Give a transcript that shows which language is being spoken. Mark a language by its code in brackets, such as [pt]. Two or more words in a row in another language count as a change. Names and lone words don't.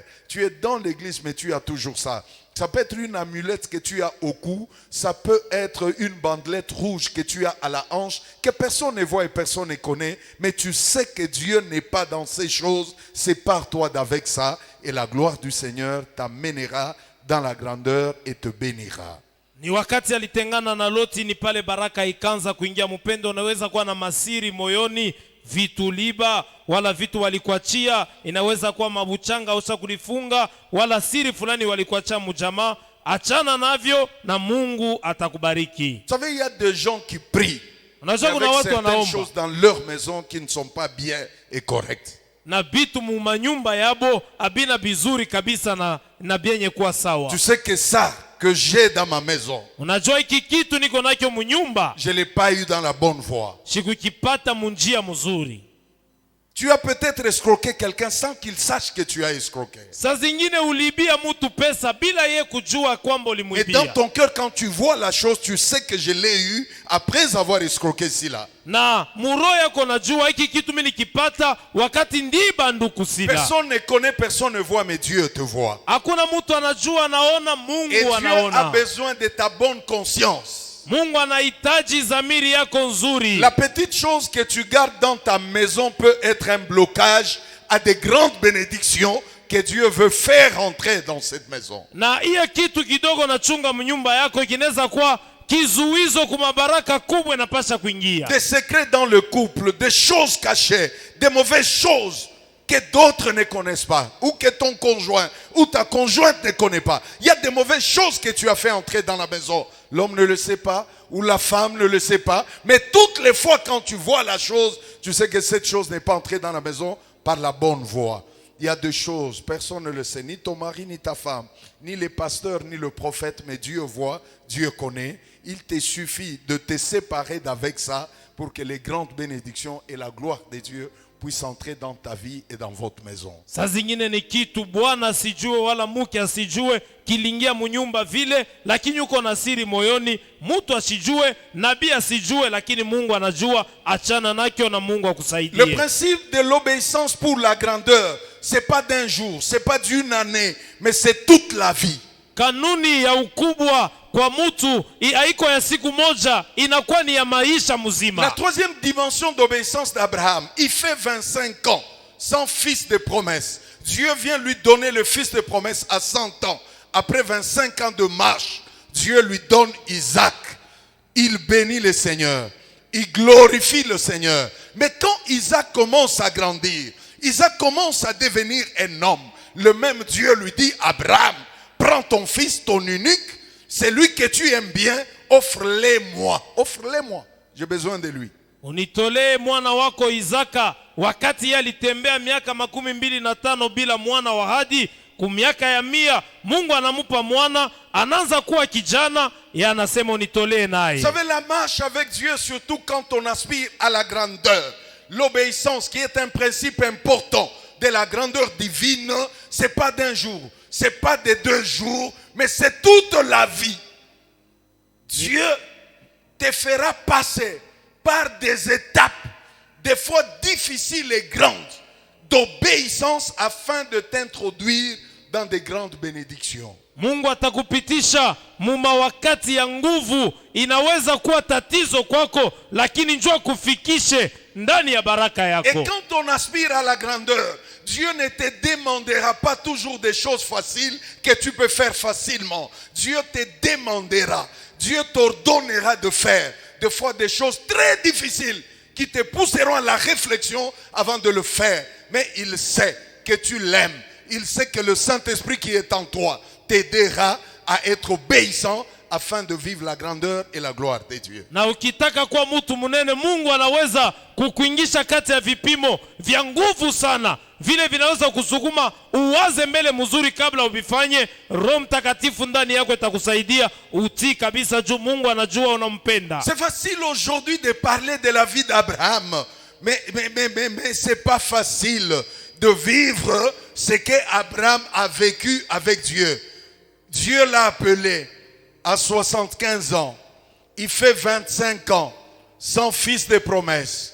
[fr] Tu es dans l'église, mais tu as toujours ça. Ça peut être une amulette que tu as au cou, ça peut être une bandelette rouge que tu as à la hanche, que personne ne voit et personne ne connaît, mais tu sais que Dieu n'est pas dans ces choses. Sépare-toi d'avec ça et la gloire du Seigneur t'amènera dans la grandeur et te bénira. [sw] Ni wakati alitengana na Loti, ni pale baraka ikanza kuingia. Mpendo, unaweza kuwa na masiri moyoni, vitu liba wala vitu walikuachia, inaweza kuwa mabuchanga usa kulifunga, wala siri fulani walikuachia mjamaa. Achana navyo na Mungu atakubariki. [fr] Vous savez, il y a des gens qui prient avec certaines choses dans leur maison qui ne sont pas bien et correctes. [sw] Na bitu mu manyumba yabo abina bizuri kabisa na byenye kuwa sawa. [fr] Tu sais que ça que j'ai dans ma maison, [sw] unajua hiki kitu niko nacho mu nyumba, [fr] je l'ai pas eu dans la bonne voie. [sw] Sikukipata mu njia mzuri. [fr] Tu as peut-être escroqué quelqu'un sans qu'il sache que tu as escroqué. [sw] Saa zingine ulibia mtu pesa bila yeye kujua kwamba ulimwibia. [fr] Et dans ton cœur, quand tu vois la chose, tu sais que je l'ai eu après avoir escroqué cela. [sw] Na muro yako najua hiki kitu mimi nikipata wakati ndiba nduku sila. [fr] Personne ne connaît, personne ne voit, mais Dieu te voit. [sw] Hakuna mtu anajua, anaona, Mungu anaona. [fr] Et Dieu a besoin de ta bonne conscience. [sw] Mungu anahitaji zamiri yako nzuri. [fr] La petite chose que tu gardes dans ta maison peut être un blocage à des grandes bénédictions que Dieu veut faire entrer dans cette maison. [sw] Na hiyo kitu kidogo nachunga mnyumba yako kinaweza kuwa kizuizo kwa baraka kubwa inapasha kuingia. [fr] Des secrets dans le couple, des choses cachées, des mauvaises choses que d'autres ne connaissent pas, ou que ton conjoint ou ta conjointe ne connaît pas. Il y a des mauvaises choses que tu as fait entrer dans la maison. L'homme ne le sait pas, ou la femme ne le sait pas. Mais toutes les fois quand tu vois la chose, tu sais que cette chose n'est pas entrée dans la maison par la bonne voie. Il y a deux choses, personne ne le sait, ni ton mari, ni ta femme, ni les pasteurs, ni le prophète, mais Dieu voit, Dieu connaît. Il te suffit de te séparer d'avec ça pour que les grandes bénédictions et la gloire de Dieu puisse entrer dans ta vie et dans votre maison. [sw] Saa zingine ni kitu bwana asijue wala mke asijue kilingia munyumba vile, lakini uko na siri moyoni. Mtu asijue, nabii asijue, lakini Mungu anajua. Achana nakyo na Mungu akusaidie. [fr] Le principe de l'obéissance pour la grandeur, c'est pas d'un jour, c'est pas d'une année, mais c'est toute la vie. [sw] Kanuni ya ukubwa kwa mtu haiko ya siku moja, inakuwa ni ya maisha mzima. [fr] La troisième dimension d'obéissance d'Abraham, il fait 25 ans sans fils de promesse. Dieu vient lui donner le fils de promesse à 100 ans. Après 25 ans de marche, Dieu lui donne Isaac. Il bénit le Seigneur. Il glorifie le Seigneur. Mais quand Isaac commence à grandir, Isaac commence à devenir un homme, le même Dieu lui dit, Abraham, prends ton fils, ton unique, celui que tu aimes bien, offre-le-moi. Offre-le-moi. J'ai besoin de lui. [sw] Unitolee mwana wako Isaka. Wakati yeye alitembea miaka 25 bila mwana wa hadi, kumiaka ya 100 Mungu anamupa mwana, anaanza kuwa kijana, yeye anasema unitolee naye. [fr] Vous savez, la marche avec Dieu, surtout quand on aspire à la grandeur, l'obéissance qui est un principe important de la grandeur divine, c'est pas d'un jour, c'est pas de 2 jours, mais c'est toute la vie. Dieu te fera passer par des étapes, des fois difficiles et grandes, d'obéissance afin de t'introduire dans des grandes bénédictions. [sw] Mungu atakupitisha muma wakati ya nguvu, inaweza kuwa tatizo kwako, lakini njoo kufikishe ndani ya baraka yako. [fr] Et quand on aspire à la grandeur, Dieu ne te demandera pas toujours des choses faciles que tu peux faire facilement. Dieu te demandera, Dieu t'ordonnera de faire des fois des choses très difficiles qui te pousseront à la réflexion avant de le faire. Mais il sait que tu l'aimes. Il sait que le Saint-Esprit qui est en toi t'aidera à être obéissant afin de vivre la grandeur et la gloire de Dieu. [sw] Na ukitaka kuwa mtu munene, Mungu anaweza kukuingisha kati ya vipimo vya nguvu sana, vile vinaweza kusukuma uwaze mbele mzuri kabla ubifanye. Roho Mtakatifu ndani yako itakusaidia utii kabisa, juu Mungu anajua unampenda. [fr] C'est facile aujourd'hui de parler de la vie d'Abraham, mais c'est pas facile de vivre ce que Abraham a vécu avec Dieu. Dieu l'a appelé à 75 ans. Il fait 25 ans sans fils de promesse.